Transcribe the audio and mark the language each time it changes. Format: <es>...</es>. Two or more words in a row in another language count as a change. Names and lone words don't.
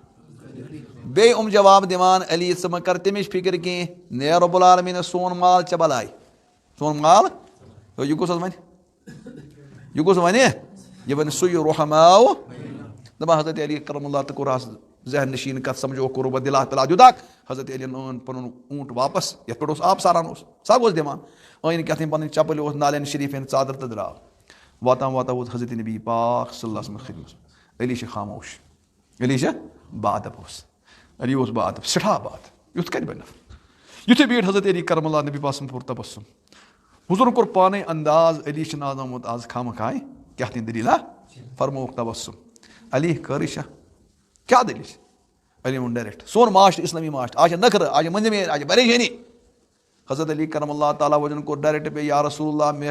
<ks>بیٚیہِ یِم جواب دِوان علی ژٕ مہ کر تَمِچ فِکر کینٛہہ نے رۄب العالمیٖنَس سون مال ژےٚ بلاے سون مال یہِ کُس حظ وَنہِ یہِ کُس وَنہِ یہِ وَنہِ سُے رحماء دَپان حضرت علی کرم اللہ تہٕ کوٚر حظ ذہن نشیٖن کَتھ سمجھوکھ کوٚرُکھ دِلا تِلا دیُتاکھ حضرت علیَن اوٚن پَنُن اوٗنٹ واپس یَتھ پٮ۪ٹھ اوس آب ساران اوس سگ اوس دِوان أنۍ کیٛاہ تھانۍ پَنٕنۍ چپٕلۍ اوس نالین شریٖفن ژادر تہٕ درٛاو واتان واتان ووت حضرت نبی پاک</ks> <ar>صلی اللہ علیہ وسلم</ar> <ks>خدمت علی چھِ خاموش علی چھِ با ادب اوس علی اوس با ادب سٮ۪ٹھاہ با ادب یُتھ کَتہِ بَنہِ نفر یُتھُے بیٖٹھ حضرت علی کرم اللہ نبی پاک سُنٛد کوٚر تبسُم حضوٗرن کوٚر پانے انداز علی چھُنہٕ آز آمُت آز خامخاے کیٛاہ تانۍ دٔلیٖلا فرمووُکھ تبسُم علی خٲرٕے چھا کیٛاہ دٔلیٖل چھِ علی ووٚن ڈایریکٹ سون معاشرٕ اِسلٲمی معاشرٕ آز چھِ نخرٕ آز چھِ مٔنٛزِم آز چھِ پریشٲنی حضرت علی کرم اللہ تعالیٰ وجن کوٚر ڈایریکٹ پے</ks> <ar>یا رسول اللہ</ar> <ks>مےٚ</ks>